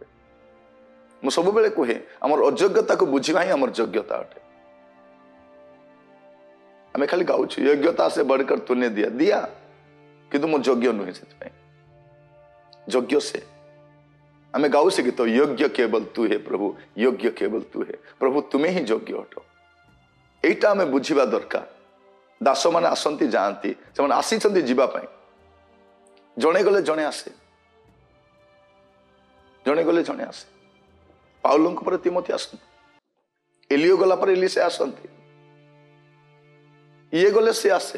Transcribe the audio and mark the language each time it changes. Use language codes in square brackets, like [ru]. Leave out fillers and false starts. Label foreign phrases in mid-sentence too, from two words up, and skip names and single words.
[or] ମୁଁ ସବୁବେଳେ କୁହେ ଆମର ଅଯୋଗ୍ୟତାକୁ ବୁଝିବା ହିଁ ଆମର ଯୋଗ୍ୟତା ଅଟେ। ଆମେ ଖାଲି ଗାଉଛୁ [hi] योग्यता से बढ़कर तूने दिया दिया, [or] କିନ୍ତୁ ମୁଁ ଯୋଗ୍ୟ ନୁହେଁ, ସେଥିପାଇଁ ଯୋଗ୍ୟ ସେ। ଆମେ ଗାଉଛେ ଗୀତ, [hi] योग्य केवल तू है प्रभु, योग्य केवल तू है प्रभु, [or] ତୁମେ ହିଁ ଯୋଗ୍ୟ ଅଟ। এইটা ଆମେ ବୁଝିବା ଦରକାର। ଦାସମାନେ ଆସନ୍ତି ଯାଆନ୍ତି, ସେମାନେ ଆସିଛନ୍ତି ଯିବା ପାଇଁ। ଜଣେ ଗଲେ ଜଣେ ଆସେ, ଜଣେ ଗଲେ ଜଣେ ଆସେ। ପାଉଲଙ୍କ ପରେ ତିମୋଥୀ ଆସନ୍ତି, ଏଲିଓ ଗଲା ପରେ ଏଲିସା ଆସନ୍ତି, ଇଏ ଗଲେ ସେ ଆସେ।